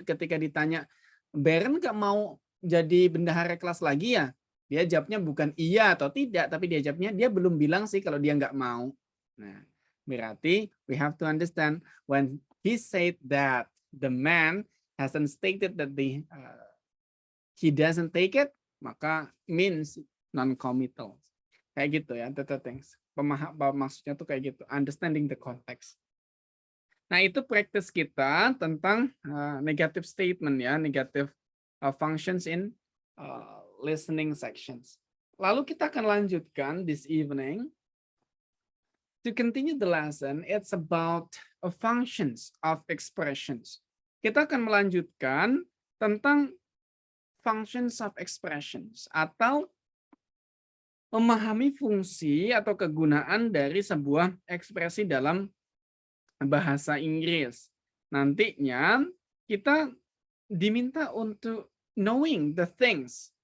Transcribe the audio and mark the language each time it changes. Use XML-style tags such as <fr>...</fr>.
<id>Ketika ditanya, Baron nggak mau jadi bendahara kelas lagi ya? Dia jawabnya bukan iya atau tidak, tapi dia jawabnya dia belum bilang sih kalau dia nggak mau. Nah, berarti</id> <en>we have to understand when he said that the man hasn't stated that he doesn't take it, maka means non-committal.</en> <id>Kayak gitu ya, that things. Maksudnya tuh kayak gitu,</id> <en>understanding the context. Nah, itu practice kita tentang negative statement ya, negative functions in listening sections.</en> <id>Lalu kita akan lanjutkan</id> <en>this evening. To continue the lesson, it's about functions of expressions.</en> <id>Kita akan melanjutkan tentang functions of expressions atau memahami fungsi atau kegunaan dari sebuah ekspresi dalam bahasa Inggris. Nantinya kita diminta untuk</id> <en>knowing the things.</en>